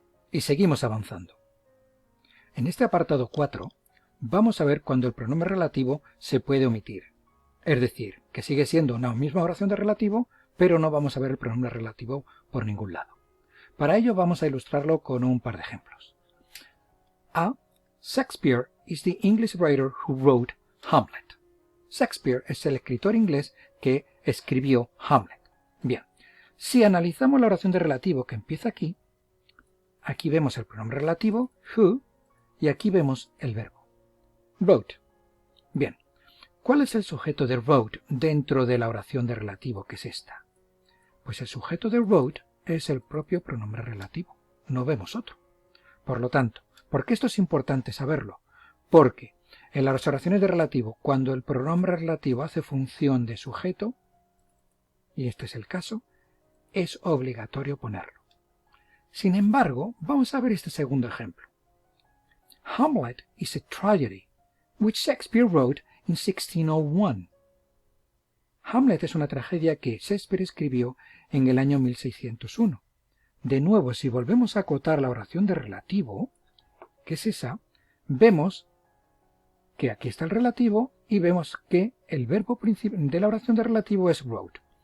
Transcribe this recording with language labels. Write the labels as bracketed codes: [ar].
[es] Y seguimos avanzando. En este apartado 4 vamos a ver cuando el pronombre relativo se puede omitir. Es decir, que sigue siendo una misma oración de relativo, pero no vamos a ver el pronombre relativo por ningún lado. Para ello vamos a ilustrarlo con un par de ejemplos. A. [en] Shakespeare is the English writer who wrote Hamlet. [es] Shakespeare es el escritor inglés que escribió Hamlet. Bien, si analizamos la oración de relativo que empieza aquí, aquí vemos el pronombre relativo, who, y aquí vemos el verbo, wrote. Bien, ¿cuál es el sujeto de wrote dentro de la oración de relativo, que es esta? Pues el sujeto de wrote es el propio pronombre relativo, no vemos otro. Por lo tanto, ¿por qué esto es importante saberlo? Porque en las oraciones de relativo, cuando el pronombre relativo hace función de sujeto, y este es el caso, es obligatorio ponerlo. Sin embargo, vamos a ver este segundo ejemplo. [en] Hamlet is a tragedy, which Shakespeare wrote in 1601. [es] Hamlet es una tragedia que Shakespeare escribió en el año 1601. De nuevo, si volvemos a acotar la oración de relativo, que es esa, vemos que aquí está el relativo y vemos que el verbo de la oración de relativo es wrote.